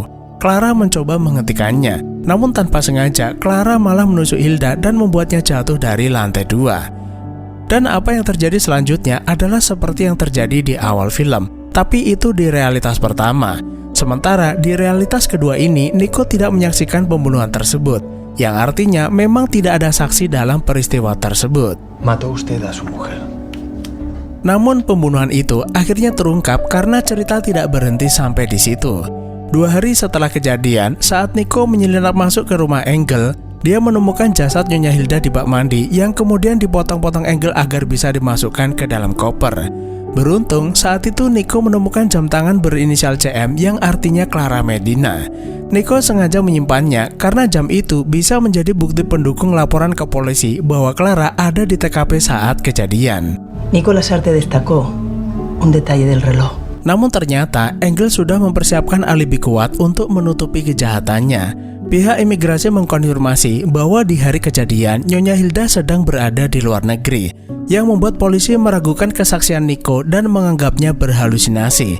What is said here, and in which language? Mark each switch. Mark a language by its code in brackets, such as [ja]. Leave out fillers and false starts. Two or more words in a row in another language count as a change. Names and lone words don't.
[id] Clara mencoba menghentikannya, namun tanpa sengaja Clara malah menusuk Hilda dan membuatnya jatuh dari lantai 2. Dan apa yang terjadi selanjutnya adalah seperti yang terjadi di awal film, tapi itu di realitas pertama. Sementara di realitas kedua ini, Nico tidak menyaksikan pembunuhan tersebut, yang artinya memang tidak ada saksi dalam peristiwa tersebut. [es] Mató usted a su mujer. [id] Namun pembunuhan itu akhirnya terungkap karena cerita tidak berhenti sampai di situ. 2 hari setelah kejadian, saat Nico menyelinap masuk ke rumah Engel, dia menemukan jasad Nyonya Hilda di bak mandi yang kemudian dipotong-potong Engel agar bisa dimasukkan ke dalam koper. Beruntung, saat itu Nico menemukan jam tangan berinisial CM yang artinya Clara Medina. Nico sengaja menyimpannya karena jam itu bisa menjadi bukti pendukung laporan ke polisi bahwa Clara ada di TKP saat kejadian. [es] Nico Lasarte destacó un detalle del reloj. [id] Namun ternyata Engel sudah mempersiapkan alibi kuat untuk menutupi kejahatannya. Pihak imigrasi mengkonfirmasi bahwa di hari kejadian Nyonya Hilda sedang berada di luar negeri, yang membuat polisi meragukan kesaksian Nico dan menganggapnya berhalusinasi.